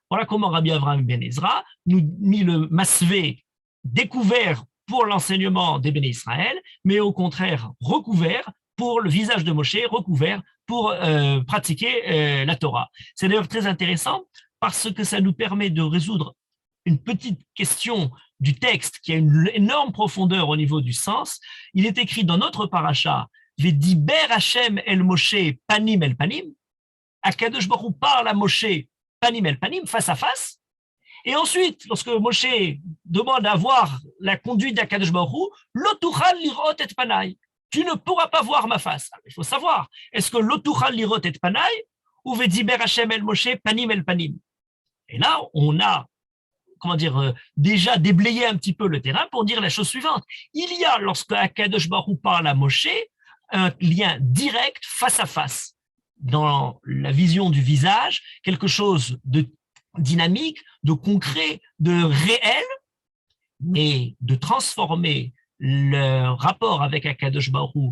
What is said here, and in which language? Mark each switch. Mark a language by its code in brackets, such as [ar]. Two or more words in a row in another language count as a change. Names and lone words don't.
[fr] Voilà comment Rabbi Avraham ben Ezra nous mit le masvé découvert pour l'enseignement des Béné Israël, mais au contraire recouvert pour le visage de Moshe, recouvert pour pratiquer la Torah. C'est d'ailleurs très intéressant parce que ça nous permet de résoudre une petite question du texte qui a une énorme profondeur au niveau du sens. Il est écrit dans notre paracha, [he] וידבר ה' אל משה פנים אל פנים. הקדוש ברוך הוא [fr] parle à Moshe [he] פנים אל פנים, [fr] face à face. Et ensuite, lorsque Moshe demande à voir la conduite d' [he] הקדוש ברוך הוא, לא תוכל לראות את פני. [fr] Tu ne pourras pas voir ma face. Il faut savoir, est-ce que [he] לא תוכל לראות את פני [fr] ou [he] וידבר ה' אל משה פנים אל פנים? [fr] Et là, on a déjà déblayer un petit peu le terrain pour dire la chose suivante. Il y a, lorsque [he] הקדוש ברוך הוא [fr] parle à Moshe, un lien direct face à face. Dans la vision du visage, quelque chose de dynamique, de concret, de réel, mais de transformer le rapport avec [he] הקדוש ברוך הוא,